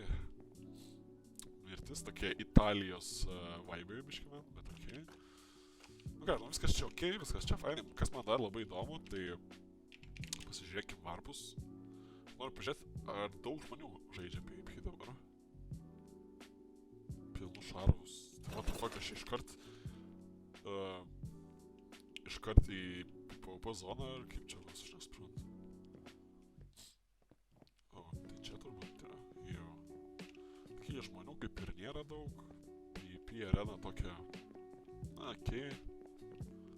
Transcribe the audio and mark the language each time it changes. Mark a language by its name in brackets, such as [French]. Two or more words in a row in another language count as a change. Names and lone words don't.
[Lithuanian] Mirtis, tokie Italijos vibai biškime, bet okei. Nu ką, nu viskas čia okei, viskas čia fainai. Kas man dar labai įdomu, tai pasižiūrėkim varpus. Noriu pažiūrėti, ar daug žmonių žaidžia PvP dabar. Pilnus šarvus. [English] Tai what the fuck, [Lithuanian] aš iškart į PvP zoną, ar kaip čia bus, aš nesuprantu. O, tai čia turbūt yra. Jo. Tokie žmonių kaip ir nėra daug. PvP arena tokia... Na, okei.